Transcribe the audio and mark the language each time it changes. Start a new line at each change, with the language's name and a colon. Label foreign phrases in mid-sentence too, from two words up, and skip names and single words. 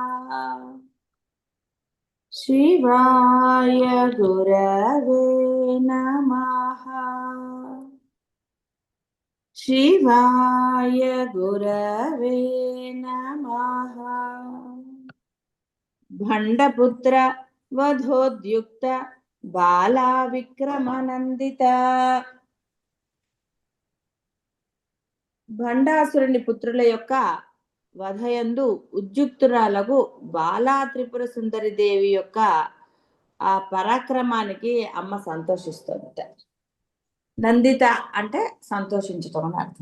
Sanskrit: शिवाय गुरवे नमः। शिवाय गुरवे नमः। भण्डपुत्र वधोद्युक्त बाला विक्रमनन्दित।
Telugu: భండాసురుని పుత్రుల యొక్క వధయందు ఉద్యుక్తురాలకు బాలా త్రిపుర సుందరి దేవి యొక్క ఆ పరాక్రమానికి అమ్మ సంతోషిస్తుందట. నందిత అంటే సంతోషించటం అని అర్థం.